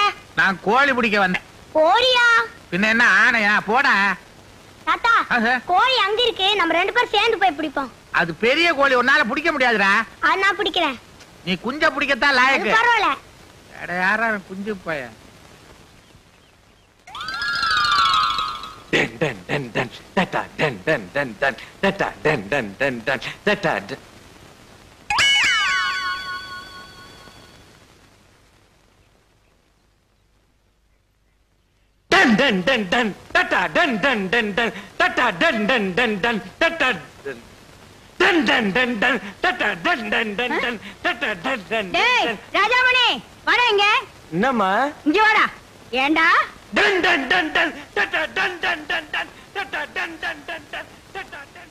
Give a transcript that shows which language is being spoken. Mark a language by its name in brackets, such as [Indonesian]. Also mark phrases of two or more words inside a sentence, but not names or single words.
[Tamil] நான் கோழி பிடிக்க வந்தேன். கோழியா? பின்ன என்ன ஆனையா? போடா. தாத்தா கோழி அங்க இருக்கு, நம்ம 2 பேரும் சேர்ந்து போய் பிடிப்போம். அது பெரிய கோழி, உன்னால பிடிக்க முடியாதுடா. அது நான் பிடிக்கிறேன். நீ குஞ்ச பிடிக்கத்தான் லாயக்கு. பரவாயில்ல. யாரா குஞ்சு போய. Den den den den data den den den den data den den den den data den den den den data den den den den data den den den den data den den den den data den den den den data den den டேய் ராஜாமணி வாடா இங்க. என்னம்மா? இங்க வாடா. ஏண்டா? Den den den den data den den den den data den den den den data den